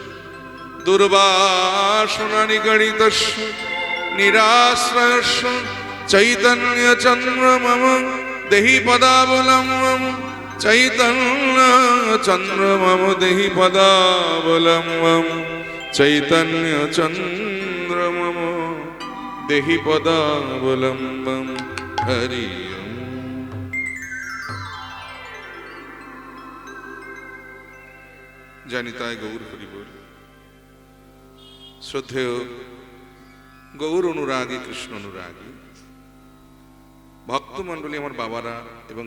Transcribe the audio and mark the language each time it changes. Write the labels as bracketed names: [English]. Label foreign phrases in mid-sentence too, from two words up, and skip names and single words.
[Sanskrit] दुर्वासना निगणितस्य निराश्रयस्य चैतन्य चंद्र मम देहि पदावलम्बम् चैतन्य चंद्र मम देहि पदावलम्बम् चैतन्य चंद्र मम देहि पदावलम्बम् हरि ओम। [Bangla] জানিতায় গৌর হরি বল। শ্রদ্ধেয় গৌর অনুরাগী কৃষ্ণ অনুরাগী ভক্তমণ্ডলী, আমার বাবারা এবং